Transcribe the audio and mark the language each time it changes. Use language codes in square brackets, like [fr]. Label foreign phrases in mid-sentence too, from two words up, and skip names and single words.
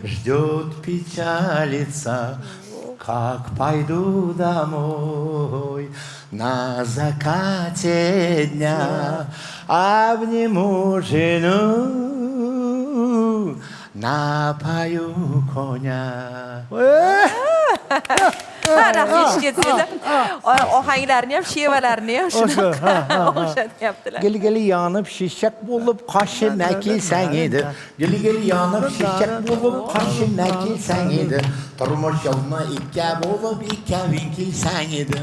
[ru] Ждет, печалится, как пойду домой. На закате дня обниму жену, напою коня. [uz] Rahmat ketdi. Ohanglarni ham, shevalarni ham o'xshatyaptilar. [tt] Gili yanıp şişek bulup kaşıma kelsen edi. Gili yanıp şişek bulup kaşıma kelsen edi. Turmuş yoluna ikke bulup ikkevin kelsen edi.